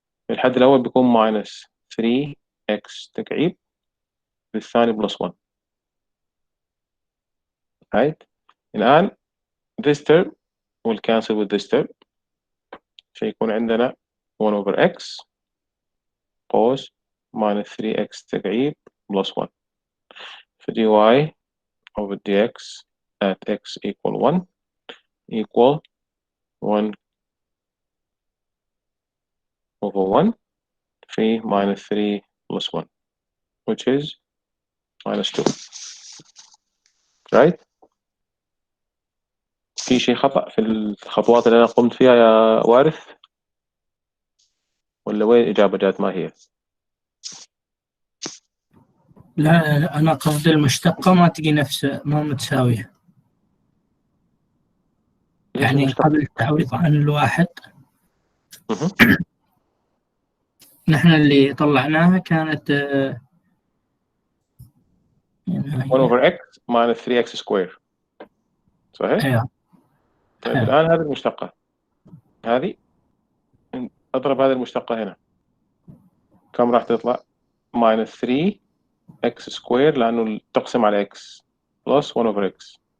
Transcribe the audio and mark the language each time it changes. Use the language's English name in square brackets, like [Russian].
[Arabic] الحد الأول بيكون [English] minus 3x [Arabic] تكعيب والثاني [English] plus 1. right. [Arabic] الآن [English] this term will cancel with this term [Arabic] فيكون عندنا [English] 1 over x cos minus 3x تكعيب plus 1 ف dy over dx at x equal 1 equal 1 over 1 في minus 3 plus 1 which is minus 2. right. [Arabic] في شيء خطأ في الخطوات اللي أنا قمت فيها يا وارث ولا وين الإجابة جات ما هي؟ لا أنا قصدي المشتقة ما تجي ما متساوية يعني قبل التعويض عن الواحد نحن اللي طلعناها كانت [English] 1 over x minus 3x square [Arabic] صحيح؟ أيوة. طيب الآن هذه المشتقة هذه أضرب هذه المشتقة هنا كم راح تطلع؟ [English] minus 3 x square [Arabic] لأنه تقسم على [English] x plus 1 over x.